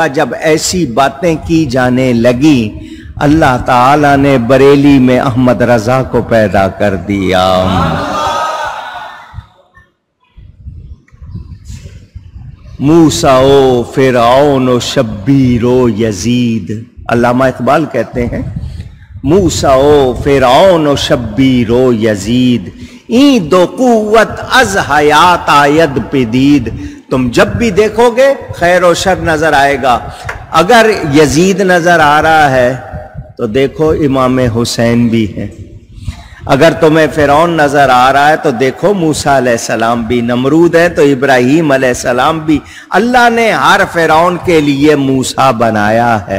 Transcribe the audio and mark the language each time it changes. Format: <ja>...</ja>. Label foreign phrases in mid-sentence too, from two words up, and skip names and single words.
<ur>جب ایسی باتیں کی جانے لگی اللہ تعالی نے بریلی میں احمد رضا کو پیدا کر دیا.</ur> <fa>موسیٰ و فرعون و شبیر و یزید.</fa> <ur>علامہ اقبال کہتے ہیں</ur> <fa>موسیٰ و فرعون و شبیر و یزید این دو قوت از حیات آید پدید.</fa> <ur>تم جب بھی دیکھو گے خیر و شر نظر آئے گا. اگر یزید نظر آ رہا ہے تو دیکھو امام حسین بھی ہے. اگر تمہیں فرعون نظر آ رہا ہے تو دیکھو موسیٰ علیہ السلام بھی. نمرود ہے تو ابراہیم علیہ السلام بھی. اللہ نے ہر فرعون کے لیے موسیٰ بنایا ہے.</ur>